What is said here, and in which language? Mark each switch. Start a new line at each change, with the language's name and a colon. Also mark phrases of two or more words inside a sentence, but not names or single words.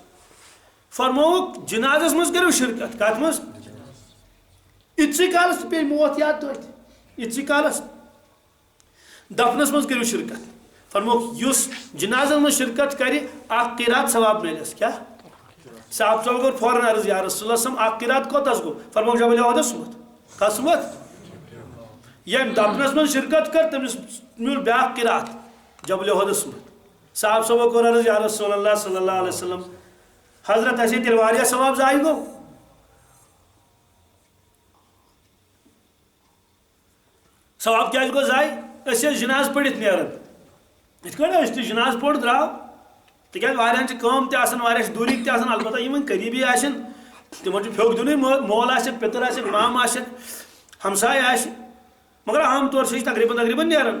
Kashmiri: فرموکھ جنازس مز کٔرِو شرکت کتھ مز یِتسٕے کالس پے موت یاد توتہِ یِتسٕے کالس دفنس مز کٔرِو شرکت. فرموکھ یُس جنازن مز شرکت کرِ اکھ قیرات ثواب ملس کیا صاحب صاحب کوٚر فوراً عرض
Arabic: یا رسول اللہ صلی
Kashmiri: اکھ قیرات کوتاس گوٚو. فرموکھ جبل احدس سُمت کس سُمت ییٚمۍ دفنس مز شرکت کر تٔمِس میوٗل بیاکھ قیرات جبل احدس سُمت. صاحب صاحب کوٚر عرض
Arabic: یا رسول اللہ صلی اللہ علیہ وسلم
Kashmiri: حضرت اسی تیل واریاہ ثواب ضایع گو. ثواب کیا گو ضایع أسۍ ٲسۍ جناز پٔرِتھ نیران یِتھ کٔنۍ أسۍ تہِ جناز پوٚر درٛاو تِکیٛازِ واریاہن چھِ کٲم تہِ آسان واریاہ چھِ دوٗری تہِ آسان البتہ یِمن قریٖبی آسن تِمن چھُ پھیوٚک دِنُے مول آسٮ۪کھ پِتٕر آسٮ۪کھ مام آسٮ۪کھ ہمساے آسہِ مگر عام طور چھِ أسۍ تقریٖباً نیران.